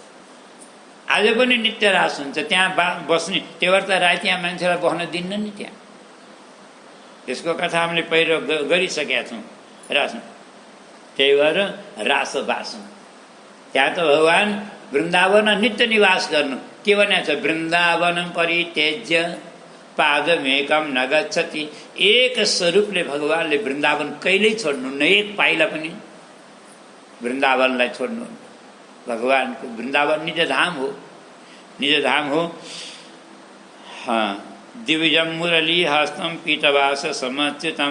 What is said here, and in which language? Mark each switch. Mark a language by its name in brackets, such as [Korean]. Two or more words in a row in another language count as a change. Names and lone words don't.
[Nepali] आज पनि नित्य रास हुन्छ। त्यहाँ बस्ने, त्यही भएर त राति यहाँ मान्छेलाई बस्न दिन्न नि त्यहाँ। यसको कथा हामीले पहिलो गरिसकेका छौँ रास। त्यही भएर रास बास, त्यहाँ त भगवान वृन्दावन नित्य निवास गर्नु। के भनेको छ? [Sanskrit] वृन्दावनम परित्यज्य पादमेकम न गच्छति। [Nepali] एक स्वरूपले भगवानले वृन्दावन कहिल्यै छोड्नुहुन्न, एक पाइला पनि वृन्दावनलाई छोड्नुहुन्न। भगवानको वृन्दावन निज धाम हो, निज धाम हो। [Sanskrit] दिव्यम मुरली हस्तम पीतवास समच्युतम।